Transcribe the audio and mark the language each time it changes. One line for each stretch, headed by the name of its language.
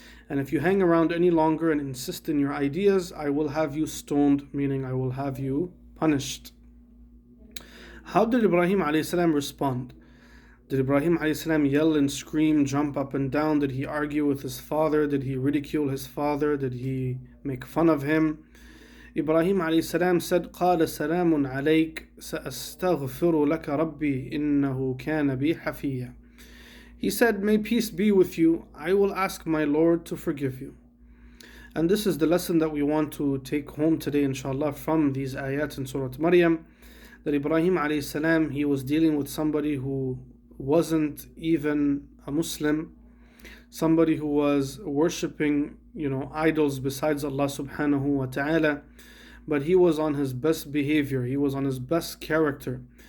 English: And if you hang around any longer and insist in your ideas, I will have you stoned, meaning I will have you punished. How did Ibrahim alayhi salam respond? Did Ibrahim alayhi salam yell and scream, jump up and down? Did he argue with his father? Did he ridicule his father? Did he make fun of him?
Arabic: Ibrahim alayhi salam said, قال سلام عليك سأستغفر لك ربي إنه كان بي حفيا.
English: He said, may peace be with you, I will ask my Lord to forgive you. And this is the lesson that we want to take home today, inshallah, from these ayat in Surah Maryam, that Ibrahim alayhi salam, he was dealing with somebody who wasn't even a Muslim, somebody who was worshipping idols besides Allah subhanahu wa ta'ala, but he was on his best behavior, he was on his best character.